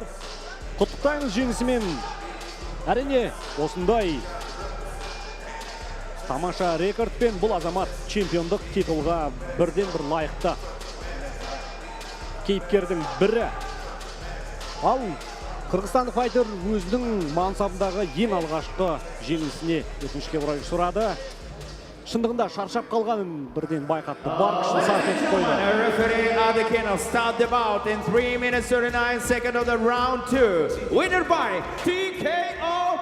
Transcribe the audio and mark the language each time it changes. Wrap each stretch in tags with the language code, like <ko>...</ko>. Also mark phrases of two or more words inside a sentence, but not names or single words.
<kk>Құттықтаймыз жеңісімен. Әрине, осындай тамаша рекордпен бұл Азамат чемпиондық титулға бірден бір лайықты кейіпкердің бірі. Ал Қырғызстандық файтер өзінің мансабындағы ең алғашқы жеңілісіне өкінішке орай ұшырады. Шындығында шаршап қалғанын бірден байқатты. Бар күшін сарп етіп қойды.</kk> <en>Referee Adekino start the bout in 3 minutes 39 seconds of the round 2. Winner by TKO.</en>